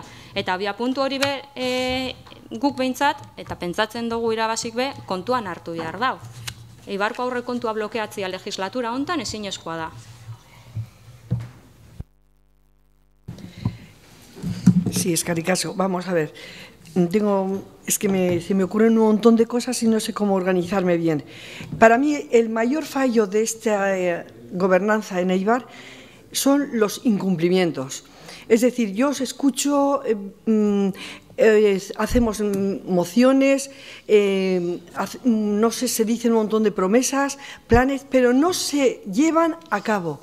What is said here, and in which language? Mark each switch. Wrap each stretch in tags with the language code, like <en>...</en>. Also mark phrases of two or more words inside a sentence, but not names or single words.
<eu>Eta abiapuntu hori guk behintzat, eta pentsatzen dugu irabazik kontuan hartu behar dau. Eibarko aurrekontua blokeatzia legislatura hontan ezinezkoa da. Sí, eskerrik asko.</eu> <es>Vamos a ver. Es que se me ocurren un montón de cosas y no sé cómo organizarme bien. Para mí, el mayor fallo de esta gobernanza en Eibar son los incumplimientos. Es decir, yo os escucho, hacemos mociones, no sé, se dicen un montón de promesas, planes, pero no se llevan a cabo.</es>